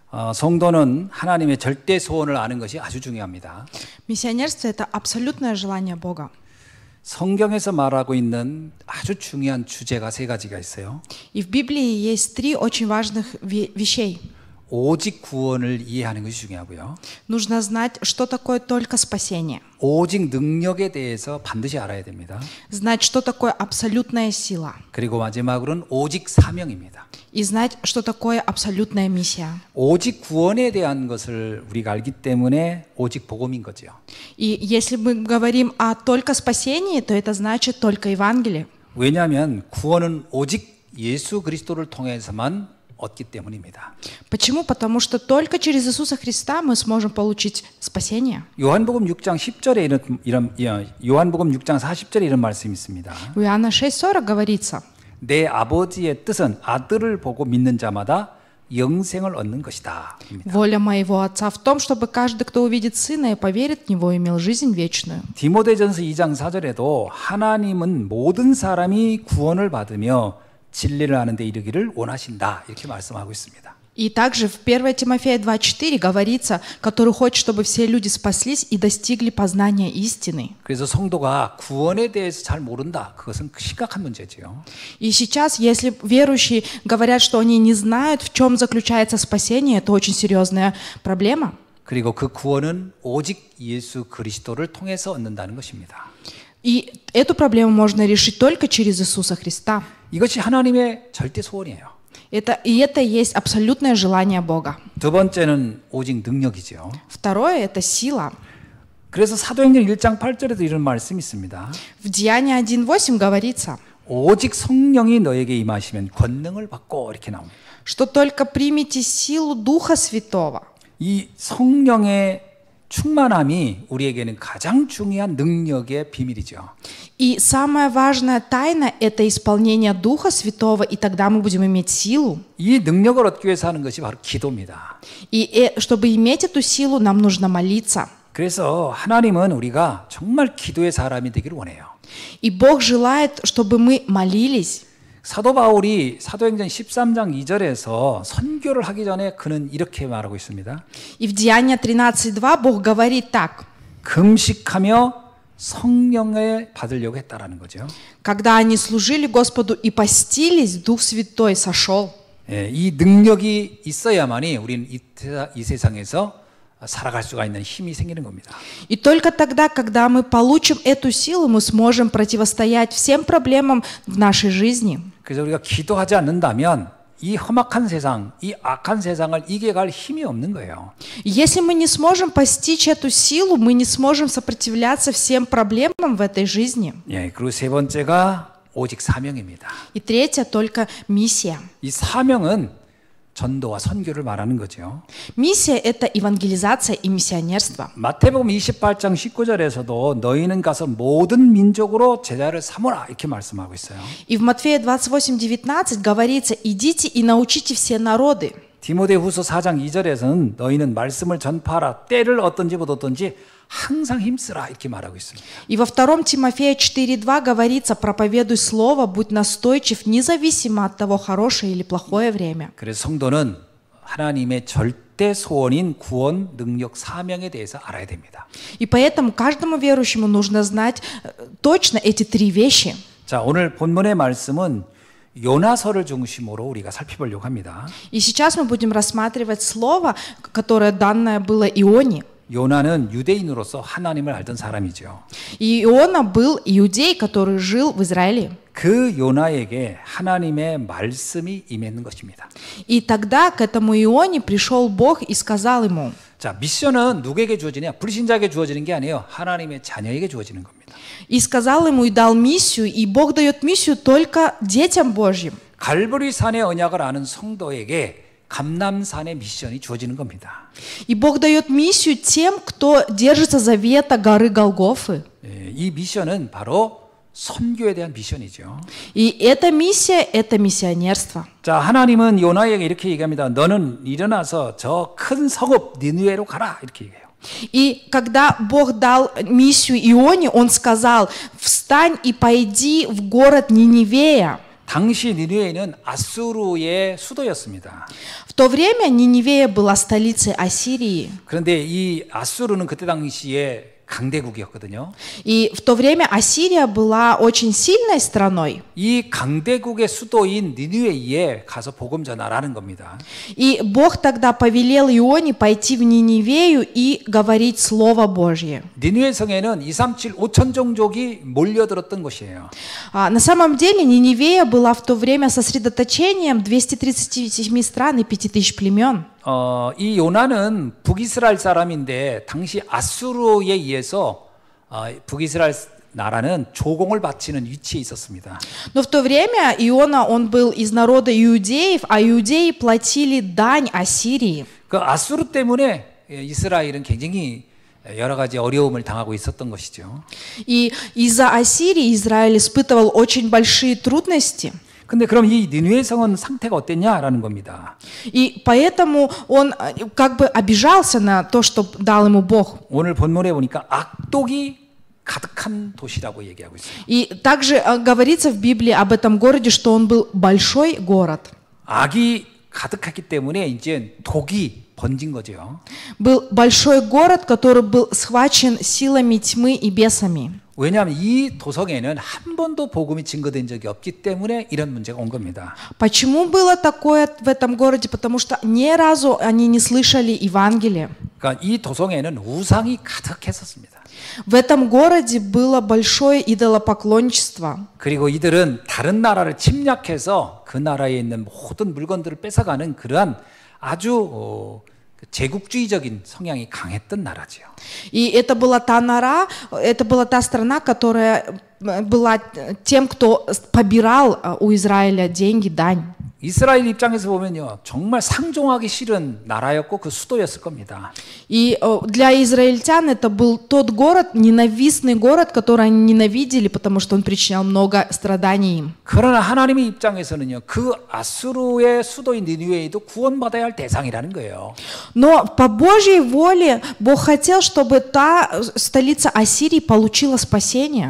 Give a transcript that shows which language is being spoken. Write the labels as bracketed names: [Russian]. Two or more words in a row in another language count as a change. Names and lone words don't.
[Korean] 성도는 하나님의 절대 소원을 아는 것이 아주 중요합니다. [Russian] Миссионерство – это абсолютное желание Бога. [Korean] 성경에서 말하고 있는 아주 중요한 주제가 세 가지가 있어요. [Russian] И в Библии есть три очень важных вещей. [Korean] 오직 구원을 이해하는 것이 중요하고요. [Russian] Нужно знать, что такое только спасение. [Korean] 오직 능력에 대해서 반드시 알아야 됩니다. [Russian] Знать, что такое абсолютная сила. [Korean] 그리고 마지막으로는 오직 사명입니다. [Russian] И знать, что такое абсолютная миссия. [Korean] 오직 구원에 대한 것을 우리가 알기 때문에 오직 복음인 거죠. [Russian] И если мы говорим о только спасении, то это значит только Евангелие. [Korean] 왜냐하면 구원은 오직 예수 그리스도를 통해서만 얻기 때문입니다. [Russian] Почему? Потому что только через Иисуса Христа мы сможем получить спасение. [Korean] 요한복음 6장 10절에 요한복음 6장 40절에 이런 말씀이 있습니다. [Russian] В Иоанна 6:40 говорится: [Korean] 내 아버지의 뜻은 아들을 보고 믿는 자마다 영생을 얻는 것이다. [Russian] Воля моего Отца в том, чтобы каждый, кто увидит Сына и поверит в Него, имел жизнь вечную. [Korean] 디모데전서 2장 4절에도 하나님은 모든 사람이 구원을 받으며 진리를 아는 데 이르기를 원하신다. 이렇게 말씀하고 있습니다. [Russian] И также в 1 Тимофея 2:4 говорится, который хочет, чтобы все люди спаслись и достигли познания истины. [Korean] 그래서 성도가 구원에 대해서 잘 모른다. 그것은 심각한 문제지요. [Russian] И сейчас, если верующие говорят, что они не знают, в чем заключается спасение, это очень серьезная проблема. [Korean] 그리고 그 구원은 오직 예수 그리스도를 통해서 얻는다는 것입니다. [Russian] И эту проблему можно решить только через Иисуса Христа. [Korean] 이것이 하나님의 절대 소원이에요. [Russian] Это есть абсолютное желание Бога. [Korean] 두 번째는 오직 능력이죠. [Russian] Второе – это сила. [Korean] 그래서 사도행전 1장 8절에도 이런 말씀이 있습니다. [Russian] В Деянии 1:8 говорится, [Korean] 오직 성령이 너에게 임하시면 권능을 받고 이렇게 나옵니다. [Russian] что только примите силу Духа Святого. [Korean] 이 성령의 충만함이 우리에게는 가장 중요한 능력의 비밀이죠. [Russian] И самая важная тайна – это исполнение Духа Святого, и тогда мы будем иметь силу. [Korean] 이 능력을 얻기 위해서 하는 것이 바로 기도입니다. [Russian] И чтобы иметь эту силу, нам нужно молиться. [Korean] 그래서 하나님은 우리가 정말 기도의 사람이 되기를 원해요. [Russian] И Бог желает, чтобы мы молились. [Korean] 사도 바울이 사도행전 13장 2절에서 선교를 하기 전에 그는 이렇게 말하고 있습니다. [Russian] И в Деянии 13:2 Бог говорит так. [Korean] 금식하며 성령을 받으려고 했다라는 거죠. [Russian] Когда они служили Господу и постились, Дух Святой сошел. [Korean] 예, 이 능력이 있어야만이 우리는 이 세상에서 살아갈 수가 있는 힘이 생기는 겁니다. [Russian] И только тогда, когда мы получим эту силу, мы сможем противостоять всем проблемам в нашей жизни. [Korean] 그래서 우리가 기도하지 않는다면 이 험악한 세상, 이 악한 세상을 이겨갈 힘이 없는 거예요. [Russian] Если мы не сможем постичь эту силу, мы не сможем сопротивляться всем проблемам в этой жизни. [Korean] 예, 그리고 세 번째가 오직 사명입니다. [Russian] И третье только миссия. [Korean] 이 사명은 전도와 선교를 말하는 거죠. [Russian] Миссия – это евангелизация и миссионерство. [Korean] 마태복음 28장 19절에서도 너희는 가서 모든 민족으로 제자를 삼으라 이렇게 말씀하고 있어요. [Russian] И в Матфея 28:19 говорится: идите и научите все народы. [Korean] 디모데후서 4장 2절에서는 너희는 말씀을 전파하라. 때를 어떤지 못 어떤지 항상 힘쓰라 이렇게 말하고 있습니다. [Russian] И во 2 Тимофея 4:2 говорится: проповедуй слово, будь настойчив, независимо от того, хорошее или плохое время. [Korean] 그래서 성도는 하나님의 절대 소원인 구원, 능력, 사명에 대해서 알아야 됩니다. [Russian] И поэтому каждому верующему нужно знать точно эти три вещи. [Korean] 자, 오늘 본문의 말씀은 요나서를 중심으로 우리가 살펴보려고 합니다. [Russian] И сейчас мы будем рассматривать слово, которое данное было Ионе. [Korean] 요나는 유대인으로서 하나님을 알던 사람이죠. [Russian] И Иона был иудей, который жил в Израиле. [Korean] 그 요나에게 하나님의 말씀이 임했는 것입니다. [Russian] И тогда к этому Ионе пришел Бог и сказал ему. [Korean] 자, 미션은 누구에게 주어지냐? 불신자에게 주어지는 게 아니에요. 하나님의 자녀에게 주어지는 겁니다. [Russian] И сказал ему и дал миссию, и Бог дает миссию только детям Божьим. [Korean] 갈보리 산의 언약을 아는 성도에게 감람산의 미션이 주어지는 겁니다. [Russian] И Бог дает миссию тем, кто держится завета горы Голгофы. [Korean] 예, 이 미션은 바로 선교에 대한 미션이죠. [Russian] И эта миссия – это миссионерство. [Korean] 자, 하나님은 요나에게 이렇게 얘기합니다. 너는 일어나서 저 큰 성읍 니느웨로 가라 이렇게 얘기해요. [Russian] И когда Бог дал миссию Ионе, Он сказал: «Встань и пойди в город Ниневея». [Korean] 당시 니느웨는 아수르의 수도였습니다. [Russian] В то время Ниневия была столицей Ассирии. [Korean] 그런데 이 아수르는 그때 당시에 강대국이었거든요. [Russian] И в то время Ассирия была очень сильной страной. [Korean] 이 강대국의 수도인 니느웨에 가서 복음 전하라는 겁니다. [Russian] И Бог тогда повелел Ионе пойти в Ниневею и говорить Слово Божье. [Korean] 니느웨 성에는 237 5천 종족이 몰려들었던 곳이에요. [Russian] На самом деле Ниневея была в то время сосредоточением 237 стран и 5000 племен. [Korean] 이 요나는 북이스라엘 사람인데 당시 아수르에 의해서 북이스라엘 나라는 조공을 바치는 위치에 있었습니다. [Russian] Но в то время Иона, он был из народа иудеев, а иудеи платили дань Ассирии. [Korean] 그 아수르 때문에 이스라엘은 굉장히 여러 가지 어려움을 당하고 있었던 것이죠. [Russian] И из-за Ассирии Израиль испытывал очень большие трудности. [Korean] 근데 그럼 이 니느웨 성은 상태가 어땠냐라는 겁니다. [Russian] И поэтому он как бы обижался на то, что дал ему Бог. [Korean] 오늘 본문에 보니까 악독이 가득한 도시라고 얘기하고 있어요. [Russian] И также говорится в Библии об этом городе, что он был большой город. [Korean] 악이 가득했기 때문에 이제 독이 번진 거죠. [Russian] Был большой город, который был схвачен силами тьмы и бесами. [Korean] 왜냐하면 이 도성에는 한 번도 복음이 증거된 적이 없기 때문에 이런 문제가 온 겁니다. [Russian] Почему было такое в этом городе? Потому что ни разу они не слышали Евангелие. [Korean] 그러니까 이 도성에는 우상이 가득했었습니다. [Russian] В этом городе было большое идолопоклонничество. [Korean] 그리고 이들은 다른 나라를 침략해서 그 나라에 있는 모든 물건들을 뺏어가는 그러한 아주 제국주의적인 성향이 강했던 나라지요. [Russian] И это была та нора, это была та страна, которая была тем, кто побирал у Израиля деньги, дань. [Korean] 이스라엘 입장에서 보면요, 정말 상종하기 싫은 나라였고 그 수도였을 겁니다. [Russian] И для израильтян это был тот город, ненавистный город, который они ненавидели, потому что он причинял много страданий им. [Korean] 그러나 하나님의 입장에서는요, 그 아수르의 수도인 니느웨도 구원받아야 할 대상이라는 거예요. [Russian] Но по Божьей воле Бог хотел, чтобы та столица Ассирии получила спасение.